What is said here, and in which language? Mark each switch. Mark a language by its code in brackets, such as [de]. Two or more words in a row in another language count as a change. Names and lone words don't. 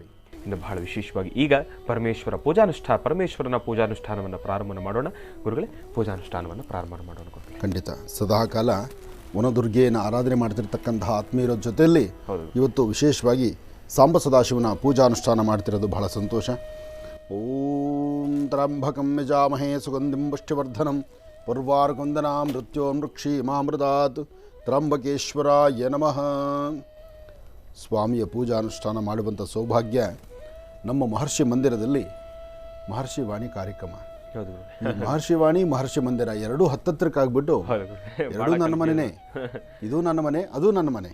[kn] ಇನ್ನು ಬಹಳ ವಿಶೇಷವಾಗಿ ಈಗ ಪರಮೇಶ್ವರನ ಪೂಜಾನುಷ್ಠಾನವನ್ನು ಪ್ರಾರಂಭ ಮಾಡೋಣ. ಗುರುಗಳೇ, ಪೂಜಾನುಷ್ಠಾನವನ್ನು ಪ್ರಾರಂಭ ಮಾಡೋಣ ಗುರುಗಳೇ. ಖಂಡಿತ. ಸದಾಕಾಲ ವನದುರ್ಗೆಯನ್ನು ಆರಾಧನೆ ಮಾಡ್ತಿರ್ತಕ್ಕಂತಹ ಆತ್ಮೀಯರ ಜೊತೆಯಲ್ಲಿ ಹೌದು. ಇವತ್ತು ವಿಶೇಷವಾಗಿ ಸಾಂಬ ಸದಾಶಿವನ ಪೂಜಾನುಷ್ಠಾನ ಮಾಡ್ತಿರೋದು ಬಹಳ ಸಂತೋಷ. [sa] ಓಂ ತ್ರ್ಯಂಬಕಂ ಯಜಾಮಹೇ ಸುಗಂಧಿಂ ಪುಷ್ಟಿವರ್ಧನಂ ಪೂರ್ವಾರ್ಕುಂದನಾ ಮೃತ್ಯೋರ್ಮೃಕ್ಷೀಮಾಮೃತಾತ್ ತ್ರ್ಯಂಬಕೇಶ್ವರಾಯ ನಮಃ. [kn] ಸ್ವಾಮಿಯ ಪೂಜಾನುಷ್ಠಾನ ಮಾಡುವಂಥ ಸೌಭಾಗ್ಯ ನಮ್ಮ ಮಹರ್ಷಿ ಮಂದಿರದಲ್ಲಿ ಮಹರ್ಷಿ ವಾಣಿ ಕಾರ್ಯಕ್ರಮ. ಹೌದು ಈ ಮಹರ್ಷಿ ವಾಣಿ ಮಹರ್ಷಿ ಮಂದಿರ ಎರಡೂ ಹತ್ತತ್ರಕ್ಕಾಗ್ಬಿಟ್ಟು ಎರಡೂ ನನ್ನ ಮನೆಯೇ, ಇದು ನನ್ನ ಮನೆ, ಅದು ನನ್ನ ಮನೆ.